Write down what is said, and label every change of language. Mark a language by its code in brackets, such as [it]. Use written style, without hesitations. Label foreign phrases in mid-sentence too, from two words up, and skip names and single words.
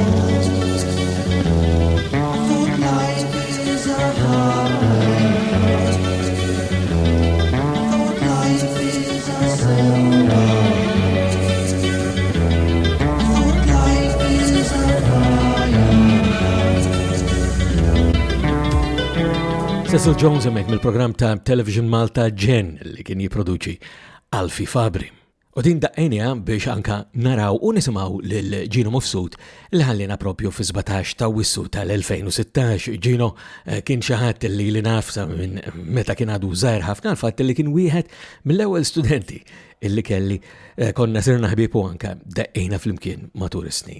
[en] Thought life is a heart. Thought life is a circle. Thought life is a fire. [mt] Cecil Jones hemmhekk mill-programm ta' Television Malta Gen li kien jipproduċi Alfie Fabri. U din daqqejnija biex anka naraw u nisimgħu lil Gino Mifsud li ħallina propju fi 17 ta' Wissu tal-2016. Gino kien xi ħadd li naf minn meta kien għadu żgħir ħafna l-fatt li kien wieħed mill-ewwel studenti illi kelli konna sirna ħbieb u anka daqqejna flimkien matul is-snin.